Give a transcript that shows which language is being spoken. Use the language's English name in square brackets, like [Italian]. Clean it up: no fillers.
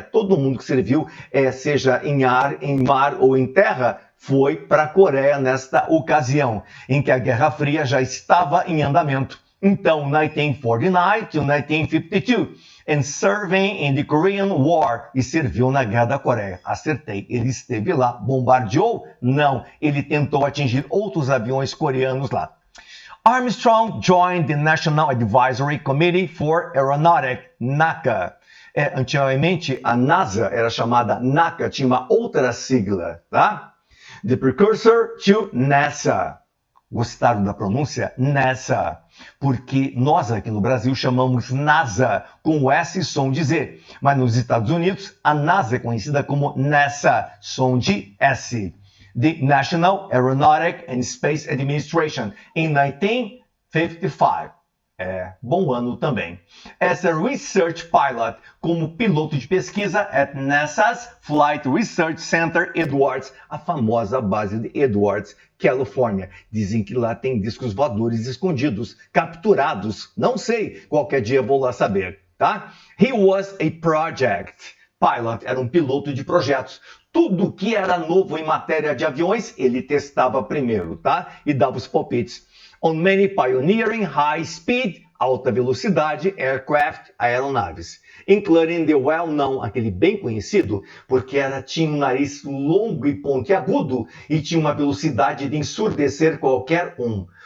[Portuguese] Todo mundo que serviu, seja em ar, em mar ou em terra, foi para a Coreia nesta ocasião, em que a Guerra Fria já estava em andamento. Então, 1949 to 1952. [English] And serving in the Korean War, [Portuguese] e serviu na Guerra da Coreia. Acertei, ele esteve lá. Bombardeou? Não, ele tentou atingir outros aviões coreanos lá. [English] Armstrong joined the National Advisory Committee for Aeronautics, NACA. [Portuguese] Antigamente, a NASA era chamada NACA, tinha uma outra sigla, tá? [English] The precursor to NASA. [Portuguese] Gostaram da pronúncia? [English] NASA. [Portuguese] Porque nós aqui no Brasil chamamos NASA com o S som de Z. Mas nos Estados Unidos, a NASA é conhecida como NASA, som de S. [English] The National Aeronautic and Space Administration, [Portuguese] em 1955. Bom ano também. [English] As a research pilot, [Portuguese] como piloto de pesquisa [English] at NASA's Flight Research Center Edwards, [Portuguese] a famosa base de Edwards, Califórnia. Dizem que lá tem discos voadores escondidos, capturados. Não sei, qualquer dia vou lá saber, tá? [English] He was a project pilot, [Portuguese] era um piloto de projetos. Tudo que era novo em matéria de aviões, ele testava primeiro, tá? E dava os palpites. [English] On many pioneering high-speed, [Portuguese] alta velocidade, [English] aircraft, [Portuguese] aeronaves. [English] Including the well-known, [Portuguese] aquele bem conhecido, porque tinha um nariz longo e pontiagudo e tinha uma velocidade de ensurdecer qualquer um.